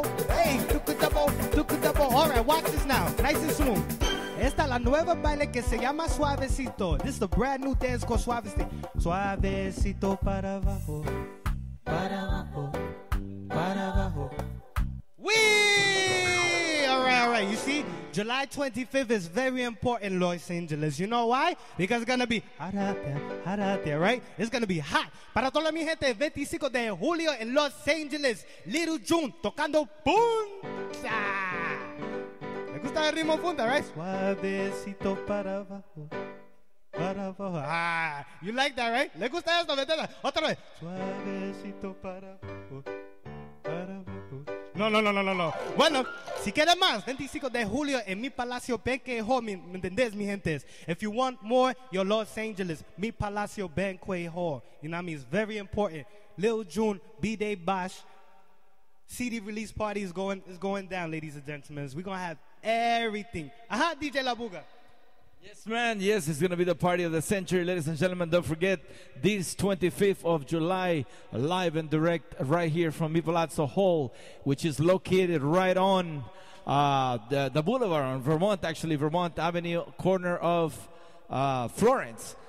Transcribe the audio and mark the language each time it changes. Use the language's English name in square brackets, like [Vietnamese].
[English] Hey, tukutabo. All right, watch this now. Nice and smooth. [Spanish] Esta es la nueva baile que se llama Suavecito. [English] This is the brand new dance called Suavecito. [Spanish] Suavecito para abajo, para abajo, para abajo. [English] Wee! All right. You see, July 25th is very important, Los Angeles. You know why? Because it's going to be hot out there, right? It's going to be hot. [Spanish] Para toda mi gente, 25 de julio en Los Angeles, Little June tocando punta. ¿Le gusta el ritmo punta, [English] right? [Spanish] Suavecito para abajo. Para abajo. [English] Ah, you like that, right? [Spanish] ¿Le gusta esto? Otra vez. Suavecito para abajo. Para abajo. No. Bueno, si quieres más, 25 de julio en mi Palacio Banquet Hall, ¿me entendés, mi gente? [English] If you want more, your Los Angeles, mi Palacio Banquet Hall. You know what I mean? It's very important. Lil June, B-Day Bosh, CD release party is going down, ladies and gentlemen. We're going to have everything. Aha, DJ Labuga. Yes, man. Yes, it's going to be the party of the century, ladies and gentlemen. Don't forget, this 25th of July, live and direct right here from Mi Palazzo Hall, which is located right on the boulevard on Vermont Avenue, corner of Florence.